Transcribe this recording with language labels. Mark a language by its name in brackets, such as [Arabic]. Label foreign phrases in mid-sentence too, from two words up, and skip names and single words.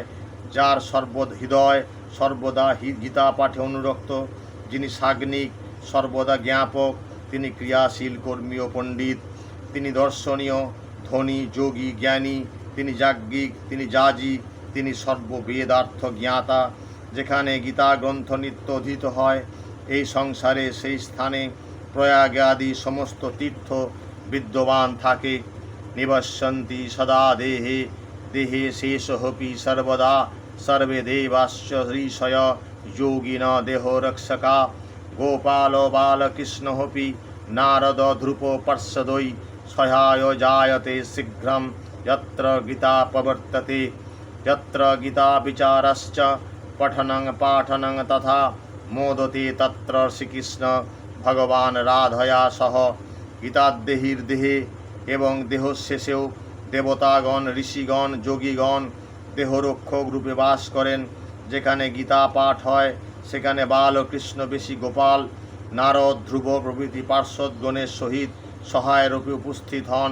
[Bangla] যার হৃদয় সর্বদা গীতা পাঠে অনুরক্ত, যিনি সাগ্নিক, সর্বদা জ্ঞাপক, তিনি ক্রিয়াশীল কর্মী ও পণ্ডিত, তিনি দর্শনীয়, ধনী, যোগী, জ্ঞানী, তিনি যাজ্ঞিক, তিনি যাজী, তিনি সর্ববেদার্থ জ্ঞাতা। যেখানে গীতা গ্রন্থ নিত্য অধীত হয় এই সংসারে, সেই স্থানে প্রয়াগে আদি সমস্ত তীর্থ বিদ্যমান থাকে। [Sanskrit] নিবশ্যন্তি সদা দেহে দেহে শেষোপি সর্বদা सर्वे देवाश्च ऋषय योगिन देहो रक्षका। गोपाल बालकृष्णोऽपि नारद ध्रुपो पर्षदोई सहाय जायते शीघ्रं यत्र गीता प्रवर्तते। यत्र गीता विचारश्च पठनं पाठनं तथा मोदते तत्र श्रीकृष्ण भगवान राधया सह। गीतादेहीर देहे [Bangla] এবং দেহশেষেও দেবতাগণ, ঋষিগণ, যোগীগণ দেহরক্ষক রূপে বাস করেন। যেখানে গীতা পাঠ হয় সেখানে বাল ও কৃষ্ণ বেশি গোপাল, নারদ, ধ্রুব প্রভৃতি পার্শ্বদগণের সহিত সহায় রূপে উপস্থিত হন।